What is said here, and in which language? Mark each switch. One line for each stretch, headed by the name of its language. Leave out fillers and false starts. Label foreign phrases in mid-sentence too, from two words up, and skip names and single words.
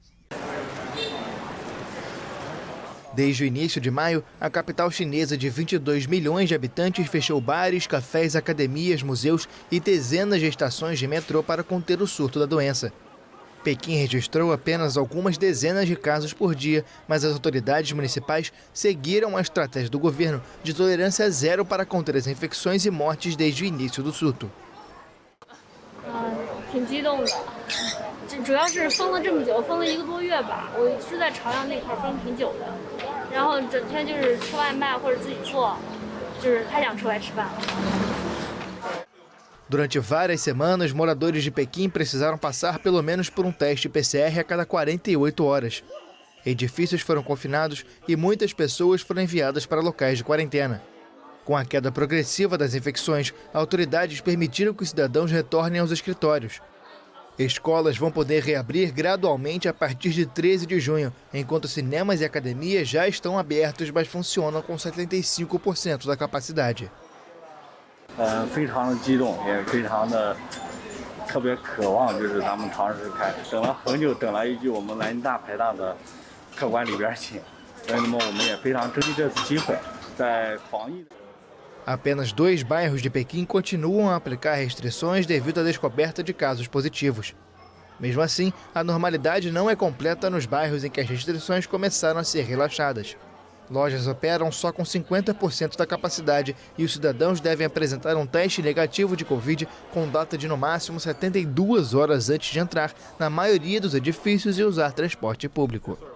Portuguese: Desde o início de maio, a capital chinesa de 22 milhões de habitantes fechou bares, cafés, academias, museus e dezenas de estações de metrô para conter o surto da doença. Pequim registrou apenas algumas dezenas de casos por dia, mas as autoridades municipais seguiram a estratégia do governo de tolerância zero para conter as infecções e mortes desde o início do surto.
Chinese: 挺激动的，主要是封了这么久，封了1个多月吧。我是在朝阳那块封挺久的，然后整天就是吃外卖或者自己做，就是太想出来吃饭了。
Portuguese: Durante várias semanas, moradores de Pequim precisaram passar pelo menos por um teste PCR a cada 48 horas. Edifícios foram confinados e muitas pessoas foram enviadas para locais de quarentena. Com a queda progressiva das infecções, autoridades permitiram que os cidadãos retornem aos escritórios. Escolas vão poder reabrir gradualmente a partir de 13 de junho, enquanto cinemas e academias já estão abertos, mas funcionam com 75% da capacidade.
Chinese: 非常的激动，也非常的特别渴望，就是咱们堂食开，等了很久，等来一句我们南京大排档的客官里边请，所以那么我们也非常珍惜这次机会，在防疫。
Portuguese: Apenas 2 bairros de Pequim continuam a aplicar restrições devido à descoberta de casos positivos. Mesmo assim, a normalidade não é completa nos bairros em que as restrições começaram a ser relaxadas. Lojas operam só com 50% da capacidade e os cidadãos devem apresentar um teste negativo de Covid com data de no máximo 72 horas antes de entrar na maioria dos edifícios e usar transporte público.